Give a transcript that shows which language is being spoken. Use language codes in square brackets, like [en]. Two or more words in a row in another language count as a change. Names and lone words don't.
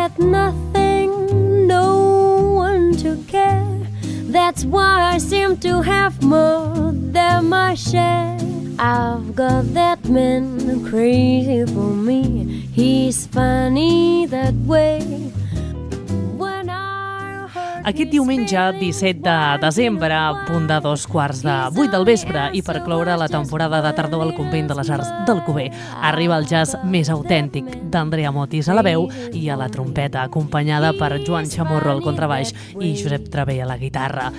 [en] nothing, no one to care. That's why I seem to have more than my share. I've got that man crazy for me. He's funny that way. [ca] Aquest diumenge, 17 de desembre, a punt de 2:15 del vespre, i per cloure la temporada de tardor al Convent de les Arts d'Alcover, arriba el jazz més autèntic d'Andrea Motis a la veu i a la trompeta, acompanyada per Joan Chamorro al contrabaix i Josep Travé a la guitarra.